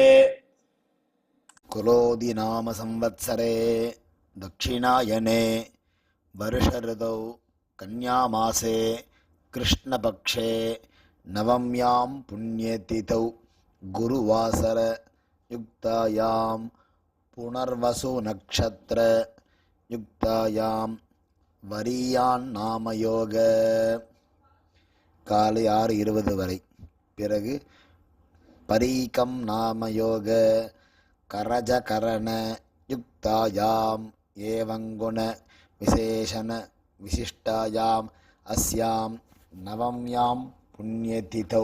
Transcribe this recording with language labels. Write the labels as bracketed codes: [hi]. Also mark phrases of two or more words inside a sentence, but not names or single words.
[sa] कुलोदि नाम संवत्सरे दक्षिणायने वर्ष ऋतौ कन्यामासे कृष्णपक्षे नवम्यां पुण्यतिथौ गुरुवासर युक्तायां पुनर्वसु नक्षत्र युक्तायां वरीयान् नामयोग [ta] காலை 6:20 வரை. [sa] பிறகு परीकम् नामयोग करजकरण युक्तायाम् एवङ्गुण विशेषण विशिष्टायाम् अस्याम् नवम्याम् पुण्यतिथौ.